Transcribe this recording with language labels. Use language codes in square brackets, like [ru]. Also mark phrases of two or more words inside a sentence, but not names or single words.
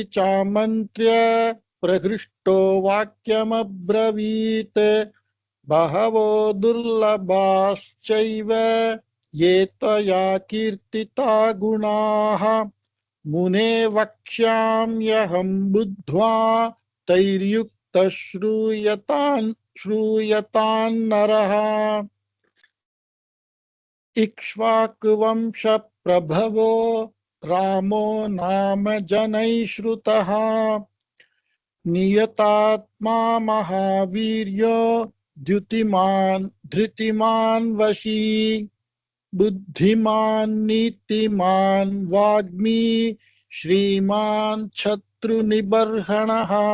[sa] सामन्त्र्य प्रहृष्टो वाक्यमब्रवीत् बहवो दुर्लभाश्चैव ये त्वया कीर्तिता गुणाः मुने वक्ष्याम्यहं बुद्ध्वा तैर्युक्त श्रूयतां नरः. इक्ष्वाकुवंश प्रभवो रामो नाम जनैश्रुतः नियतात्मा महावीर्यो धृतिमान् वशी बुद्धिमान् नीतिमान् वाग्मी श्रीमान् शत्रुनिबर्हणः